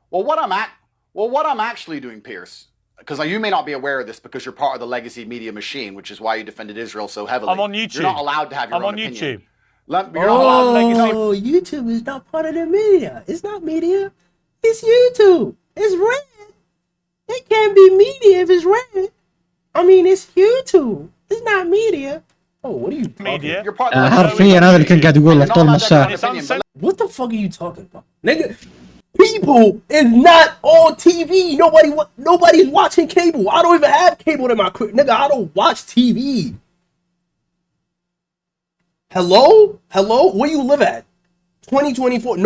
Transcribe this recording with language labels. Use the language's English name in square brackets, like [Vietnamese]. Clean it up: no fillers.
[English] Well, what I'm actually doing, Piers, because you may not be aware of this because you're part of the legacy media machine, which is why you defended Israel so heavily. I'm on YouTube. You're not allowed to have your own opinion. I'm on YouTube. YouTube is not part of the media. It's not media. It's YouTube. It's red. It can't be media if it's red. I mean, it's YouTube. It's not media. Oh, what are you talking media? You're part of [Arabic] حرفيا هذا اللي كان قاعد يقول له طول الساعة. [English] What the fuck are you talking about? Nigga, people is not on TV. Nobody's watching cable. I don't even have cable in my crib. Nigga, I don't watch TV. Hello? Where you live at? 2024.